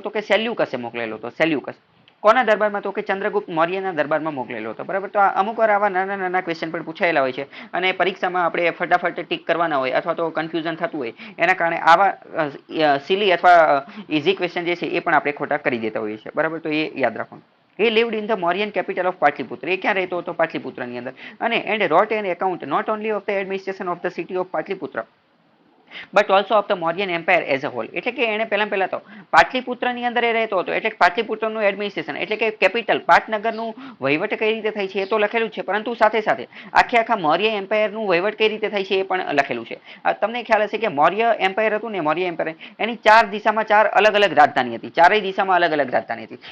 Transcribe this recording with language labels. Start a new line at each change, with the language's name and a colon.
Gujarati: તો કે સેલ્યુકસે મોકલેલો હતો. સેલ્યુકસ કોના દરબારમાં? તો કે ચંદ્રગુપ્ત મૌર્યના દરબારમાં મોકલેલો હતો. બરાબર, તો અમુક વાર આવા નાના નાના ક્વેશ્ચન પણ પૂછાયેલા હોય છે અને પરીક્ષામાં આપણે ફટાફટ ટીક કરવાના હોય અથવા તો કન્ફ્યુઝન થતું હોય એના કારણે આવા સિલી અથવા ઇઝી ક્વેશ્ચન જે છે એ પણ આપણે ખોટા કરી દેતા હોઈએ છીએ. બરાબર, તો એ યાદ રાખવાનું.
English: He lived in the Mauryan capital of Patliputra.
Gujarati: એ ક્યાં રહેતો હતો? પાટલીપુત્રની અંદર.
English: And wrote an account not only of the administration of the city of Patliputra but also of the Mauryan empire as a whole.
Gujarati: એટલે કે એને પહેલા તો પાટલીપુત્રની અંદર એ રહેતો હતો એટલે પાટલીપુત્રનું એડમિનિસ્ટ્રેશન એટલે કે કેપિટલ પાટનગરનું વહીવટ કઈ રીતે થાય છે એ તો લખેલું છે, પરંતુ સાથે સાથે આખા મૌર્ય એમ્પાયરનું વહીવટ કઈ રીતે થાય છે એ પણ લખેલું છે. તમને ખ્યાલ હશે કે મૌર્ય એમ્પાયર હતું ને, મૌર્ય એમ્પાયર એની ચાર દિશામાં ચાર અલગ અલગ રાજધાની હતી, ચારેય દિશામાં અલગ અલગ રાજધાની હતી.